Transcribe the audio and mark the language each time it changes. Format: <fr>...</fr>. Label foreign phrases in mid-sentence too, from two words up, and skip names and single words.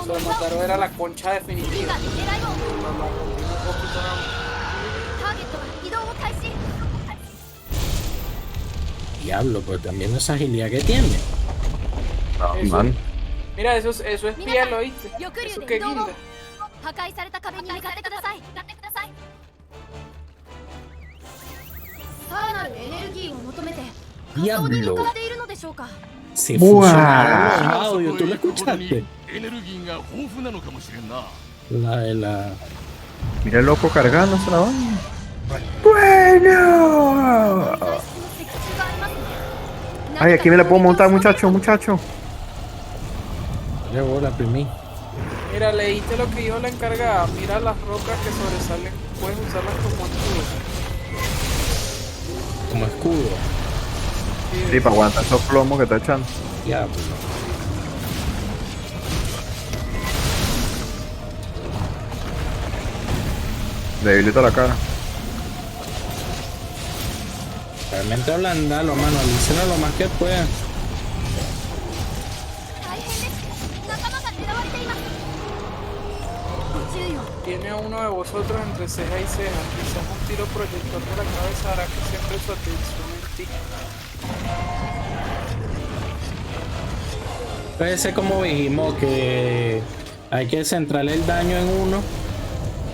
<es>Soramandaro era la concha definitiva. Un poquito nada más. Diablo, pero también esa agilidad que tiene. No, Eso- man. Mira, eso es piel, ¿oíste? Eso que guinda.</es> <ja>破壊された壁に向かってください。さらなるエネルギーを求めて仮想に向かっているのでしょうか。</ja> <es>Se fusionaron los audios, ¿tú lo escuchaste?</es> <ja>エネルギーが豊富なのかもしれんな。</ja> <es>La de la... Mira el loco cargándose la banda. ¡Bueno!</es> <ja>回復の石柱がありますね。</ja> <es>Ay, aquí me la puedo montar, muchacho, muchacho. Le bola, primí. Mira, leíste lo que dijo la encargada. Mira las rocas que sobresalen. Puedes usarlas como escudo. Como escudo. Sí, para aguantar esos plomos que está echando. Diablo. Debilita la cara. Realmente ablandalo, mano. Alícelo lo más que pueda.</es> <ja>大変です。仲間が狙われています。ご注意を。</ja> <es>Tiene a uno de vosotros entre ceja y ceja. Quizás un tiro proyector de la cabeza hará que centre su atención en ti. Puede ser como dijimos que hay que centrar el daño en uno.</es>